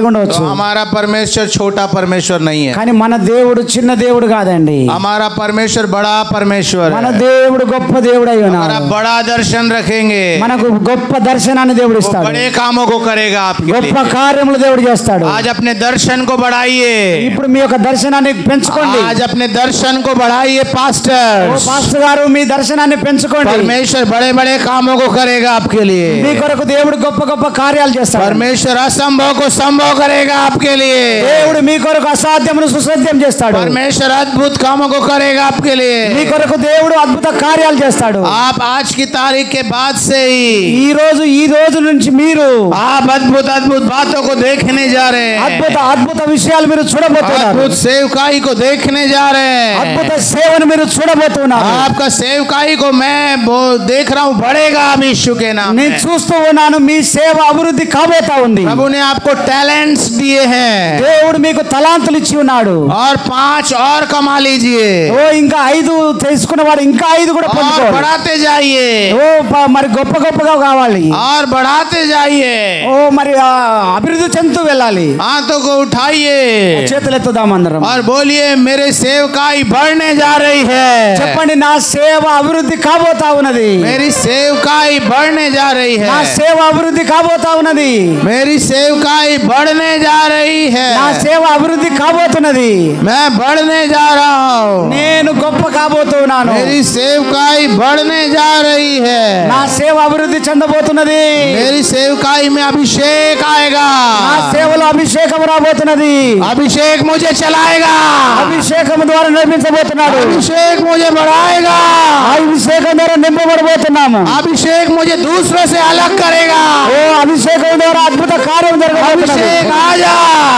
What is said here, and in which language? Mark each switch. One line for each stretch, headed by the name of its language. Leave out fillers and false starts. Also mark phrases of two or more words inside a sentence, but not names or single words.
Hindi: तो
Telugu: ఉండవచ్చు,
Hindi: हमारा परमेश्वर छोटा परमेश्वर नहीं है.
Telugu: కానీ మన దేవుడు చిన్న దేవుడు కాదండి.
Hindi: हमारा परमेश्वर बड़ा परमेश्वर
Telugu: మన
Hindi: है.
Telugu: దేవుడు గొప్ప దేవుడు అయి
Hindi: अगर
Telugu: ఉన్నాడు.
Hindi: आप बड़ा दर्शन रखेंगे
Telugu: మనకు గొప్ప దర్శనాన్ని దేవుడు
Hindi: वो
Telugu: ఇస్తాడు.
Hindi: बड़े कामों को करेगा आपके
Telugu: గొప్ప
Hindi: लिए.
Telugu: కార్యములు దేవుడు చేస్తాడు.
Hindi: आज अपने दर्शन को बढ़ाइए.
Telugu: ఇప్పుడు మీ యొక్క దర్శనాన్ని పెంచుకోండి.
Hindi: आज अपने दर्शन को बढ़ाइए
Telugu: ఓ
Hindi: पास्टर.
Telugu: పాస్టర్ గారు మీ దర్శనాన్ని పెంచుకోండి.
Hindi: परमेश्वर बड़े बड़े कामों को करेगा आपके
Telugu: మీ
Hindi: लिए.
Telugu: కొరకు దేవుడు గొప్ప గొప్ప కార్యాలు చేస్తాడు.
Hindi: परमेश्वर असंभव को संभव करेगा आपके लिए.
Telugu: దేవుడు మీ కొరకు అసాధ్యమును సుసాధ్యం చేస్తాడు.
Hindi: परमेश्वर अद्भुत कामों को करेगा आपके
Telugu: మీ
Hindi: लिए.
Telugu: కొరకు దేవుడు అద్భుత కార్యాలు చేస్తాడు.
Hindi: आप आज की तारीख के बाद से ही
Telugu: ఈ రోజు నుంచి మీరు
Hindi: आप अद्भुत अद्भुत बातों को देखने जा रहे
Telugu: అద్భుత
Hindi: हैं.
Telugu: అద్భుత విషయాలు మీరు చూడబోతున్నారు.
Hindi: अद्भुत सेवकाई को देखने जा रहे
Telugu: అద్భుత
Hindi: हैं.
Telugu: సేవను మీరు చూడబోతున్నారు.
Hindi: आपका सेवकाई को मैं देख रहा हूँ बढ़ेगा अब यीशु के नाम
Telugu: నేను
Hindi: में.
Telugu: చూస్తూ ఉన్నాను, మీ సేవ అభివృద్ధి కాబోతా ఉంది.
Hindi: प्रभु ने आपको टैलेंट्स दिए हैं
Telugu: దేవుడు మీకు తలాంతులు ఇచ్చి ఉన్నాడు.
Hindi: और 5 और कमा लीजिए
Telugu: ఇంకా 5 తీసుకున్న వాడు ఇంకా 5 కూడా
Hindi: और
Telugu: పొందుకోవాలి.
Hindi: बढ़ाते जाइए
Telugu: మరి గొప్పగా కావాలి.
Hindi: और बढ़ाते जाइए.
Telugu: మరి అభివృద్ధి చెందుతూ వెళ్ళాలి.
Hindi: हाथों को उठाइए
Telugu: చేతులు ఎత్తుదాం అందరం.
Hindi: और बोलिए मेरे सेवकाई बढ़ने जा रही है.
Telugu: చెప్పండి, నా సేవ అభివృద్ధి కాబోతా ఉన్నది.
Hindi: मेरी सेवकाई बढ़ने जा रही
Telugu: నా
Hindi: है.
Telugu: సేవ అభివృద్ధి కాబోతా ఉన్నది.
Hindi: मेरी सेवकाई बढ़ने जा रही है.
Telugu: నా సేవ అభివృద్ధి కాబోతున్నది.
Hindi: मैं बढ़ने जा रहा हूँ.
Telugu: నేను గొప్ప కాబోతున్నాను.
Hindi: मेरी सेवकाई बढ़ने जा रही है.
Telugu: నా సేవ అభివృద్ధి చెందబోతున్నది.
Hindi: मेरी सेवकाई में अभिषेक आएगा.
Telugu: నా సేవలో అభిషేకం రాబోతున్నది.
Hindi: अभिषेक मुझे चलाएगा.
Telugu: అభిషేకం ద్వారా నిర్మించబోతున్నాడు.
Hindi: अभिषेक मुझे बढ़ाएगा.
Telugu: అభిషేకం ద్వారా నింపబడబోతున్నాము.
Hindi: अभिषेक मुझे दूसरों से अलग करेगा.
Telugu: ఓ అభిషేకం ద్వారా అద్భుత కార్యం జరగబోతున్నది.
Hindi: अभिषेक आ जा.